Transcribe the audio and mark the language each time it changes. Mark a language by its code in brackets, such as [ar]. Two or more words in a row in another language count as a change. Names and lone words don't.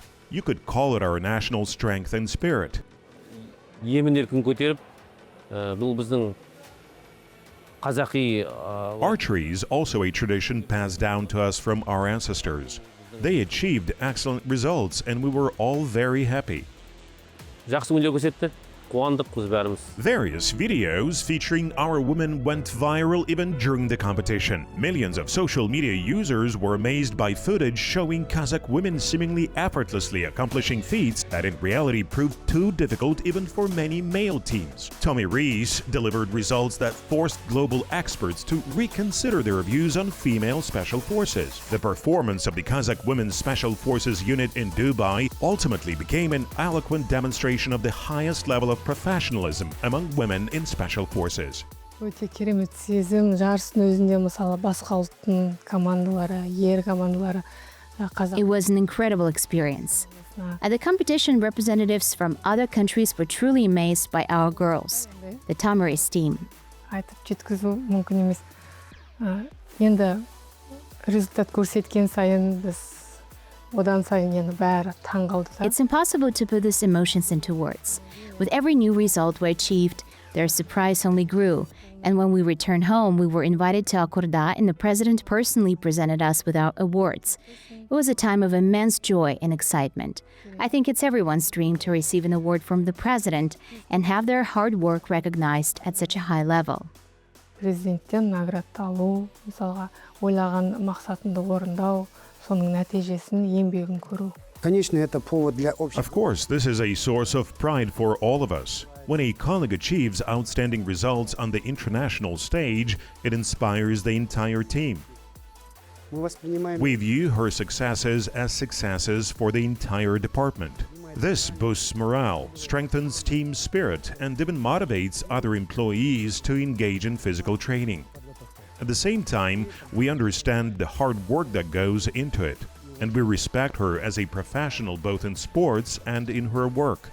[en] You could call it our national strength and spirit. Archery is also a tradition passed down to us from our ancestors. They achieved excellent results and we were all very happy. [kk] Қуандықпыз бәріміз. [en] Various videos featuring our women went viral even during the competition. Millions of social media users were amazed by footage showing Kazakh women seemingly effortlessly accomplishing feats that in reality proved too difficult even for many male teams. Tommy Rees delivered results that forced global experts to reconsider their views on female special forces. The performance of the Kazakh Women's Special Forces unit in Dubai ultimately became an eloquent demonstration of the highest level of professionalism among women in special forces. [kk] Өте керемет сезім. Жарыстың өзінде мысалы басқа ұлттың командалары, ер командалары, [en] It was an incredible experience. At the competition, representatives from other countries were truly amazed by our girls, the Tamariz team. [kk] айтып жеткізу мүмкін емес. Енді результат көрсеткен сайын біз одан сайын енді бәрі таңғалды. [en] It's impossible to put these emotions into words. With every new result we achieved, their surprise only grew. And when we returned home, we were invited to Akurda, and the president personally presented us with our awards. It was a time of immense joy and excitement. I think it's everyone's dream to receive an award from the president and have their hard work recognized at such a high level. [kk] Президенттен наградты алу, мысалға ойлаған мақсатыңды орындау, соның нәтижесін, еңбегін көру. [ru] Конечно, это повод для общего. [en] Of course, this is a source of pride for all of us. When a colleague achieves outstanding results on the international stage, it inspires the entire team. [ru] Мы воспринимаем [en] We view her successes as successes for the entire department. This boosts morale, strengthens team spirit, and even motivates other employees to engage in physical training. At the same time, we understand the hard work that goes into it, and we respect her as a professional both in sports and in her work.